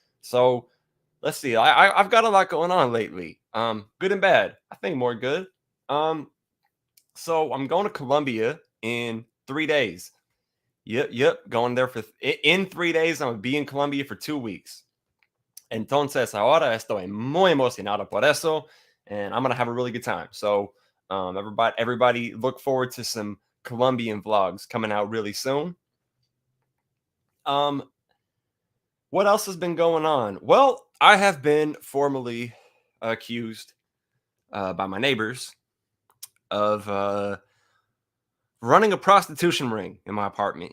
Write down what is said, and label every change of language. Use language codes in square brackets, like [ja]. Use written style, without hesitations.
[en] So let's see. I've got a lot going on lately. Good and bad. I think more good. So I'm going to Colombia in 3 days. Yep. Going there in 3 days. I'm gonna be in Colombia for 2 weeks. [es] Entonces ahora estoy muy emocionado por eso, [en] and I'm gonna have a really good time. So everybody look forward to some Colombian vlogs coming out really soon. What else has been going on? Well, I have been formally accused by my neighbors of running a prostitution ring in my apartment.